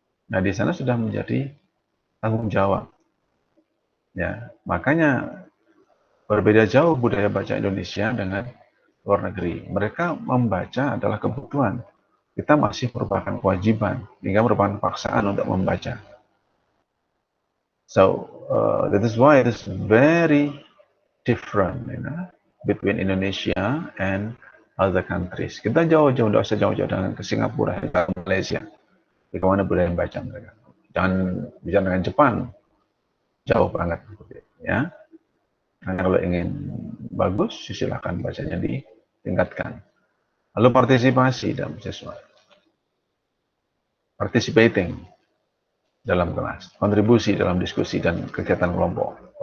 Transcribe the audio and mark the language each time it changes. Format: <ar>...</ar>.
<id>Nah, di sana sudah menjadi tanggung jawab. Ya, makanya berbeda jauh budaya baca Indonesia dengan luar negeri. Mereka membaca adalah kebutuhan. Kita masih merupakan kewajiban, hingga merupakan paksaan untuk membaca.</id> <en>So that is why it is very different, between Indonesia and other countries.</en> <id>Kita jauh-jauh, tidak usah jauh-jauh dengan ke Singapura, ke Malaysia. Bagaimana budaya membaca mereka? Jangan bicara dengan Jepang, jauh banget, ya. Karena kalau ingin bagus, silakan bacanya ditingkatkan. Lalu partisipasi dalam siswa, participating dalam kelas, kontribusi dalam diskusi dan kegiatan kelompok.</id>